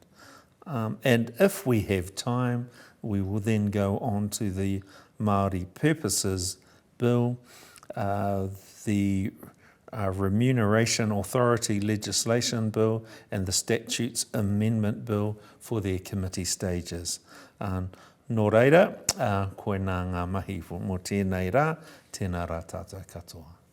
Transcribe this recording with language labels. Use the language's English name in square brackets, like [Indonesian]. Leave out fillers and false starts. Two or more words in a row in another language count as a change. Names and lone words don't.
[English] And if we have time, we will then go on to the Māori Purposes Bill, the Remuneration Authority Legislation Bill and the Statutes Amendment Bill for their committee stages. [Māori] Nō reira, koe nā ngā mahi mo tēnei rā, tēnā rā tātou katoa.